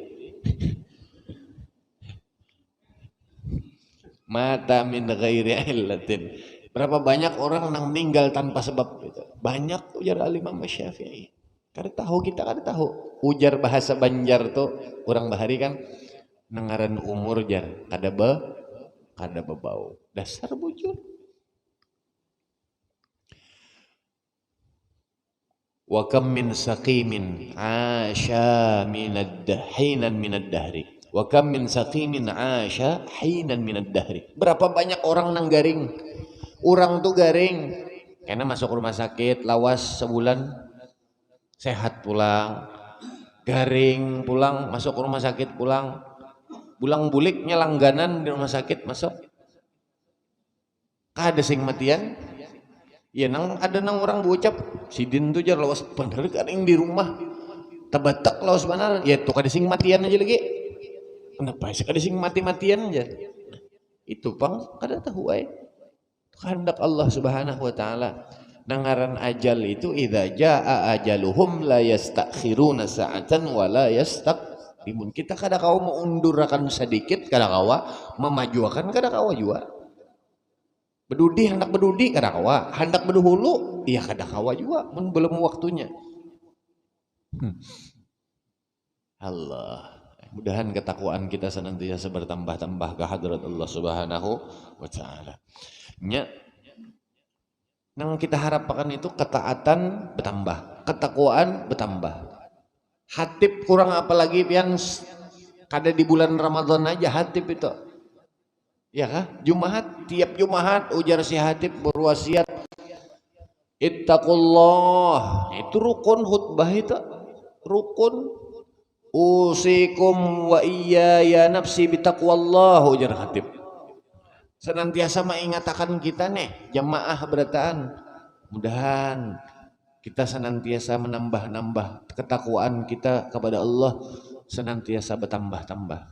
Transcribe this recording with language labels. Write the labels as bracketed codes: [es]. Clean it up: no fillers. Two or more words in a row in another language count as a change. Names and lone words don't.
[ar] مات من غير علة. [bjn] Berapa banyak orang yang meninggal tanpa sebab itu. Banyak ujar Al-Imam Syafi'i. Kada tahu kita kada tahu. Ujar bahasa Banjar tuh orang bahari kan nengaran umur jar kada bebau. Dasar bujur. [ar] وكم من سقيم عاش حينا من الدهر. وكم من سقيم عاش حينا من الدهر. [bjn] Berapa banyak orang nang garing. Orang tuh garing karena masuk rumah sakit lawas sebulan sehat pulang. Garing pulang masuk rumah sakit pulang. Pulang buliknya langganan di rumah sakit masuk. Kada sing matian. Ya nang ada nang orang bocap sidin tuh jar lawas bener kan yang di rumah tabatak lawas benar ya tuh kada sing matian aja lagi kenapa sih kada sing mati-matian aja itu pang kada tahu ay kehendak Allah [ar] سبحانه وتعالى [bjn] nangaran ajal itu [ar] إذا جاء أجلهم لا يستأخرون ساعة ولا يستقدمون [bjn] kita kada kawa mengundurkan sedikit kada kawa memajukan kada kawa juga bedudi hendak bedudi kada kawa hendak beduhulu iya kada kawa juga belum waktunya. Allah mudahan ketakwaan kita senantiasa bertambah-tambah ke hadrat Allah [ar] سبحانه وتعالى [bjn] nya nang kita harapkan itu ketaatan bertambah ketakwaan bertambah hatib kurang apalagi pian kada di bulan Ramadan aja hatib itu. Ya kah? Jumaat, tiap Jumaat ujar si hatib berwasiat ittaqullah. Itu rukun khutbah itu. Rukun [ar] أوصيكم وإياي نفسي بتقوى الله [bjn] ujar hatib. Senantiasa mengingatkan kita nih jamaah berataan. Mudahan kita senantiasa menambah-nambah ketakwaan kita kepada Allah senantiasa bertambah-tambah.